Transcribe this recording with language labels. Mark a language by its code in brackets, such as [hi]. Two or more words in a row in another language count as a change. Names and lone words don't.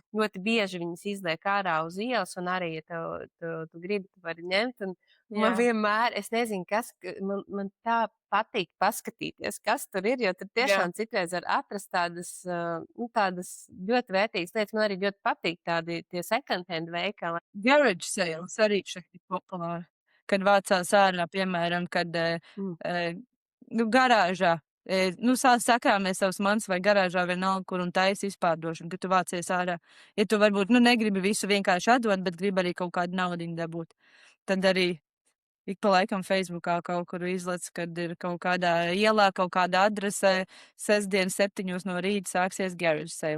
[lv] Ļoti bieži viņas izliek ārā uz ielas, un arī, ja tu gribi, tu vari ņemt. Un man vienmēr, es nezinu, kas, man tā patīk paskatīties, kas tur ir, jo tur tiešām citreiz var atrast tādas ļoti vērtīgas lietas. Man arī ļoti patīk tie [en] second hand [lv] veikali. [en] Garage sales [lv] arī šeit ir populāri. Kad vācās ārā, piemēram, kad garāžā, sakrāmies savus mantas vai garāžā vienalga, kur un taisa izpārdošana, kad tu vācies ārā. Ja tu varbūt, negribi visu vienkārši atdot, bet gribi arī kaut kādu naudiņu dabūt, tad arī ik pa laikam Facebookā kaut kur izlec, kad ir kaut kādā ielā, kaut kādā adresē, sestdien 7 no rīta sāksies [en] garage sale.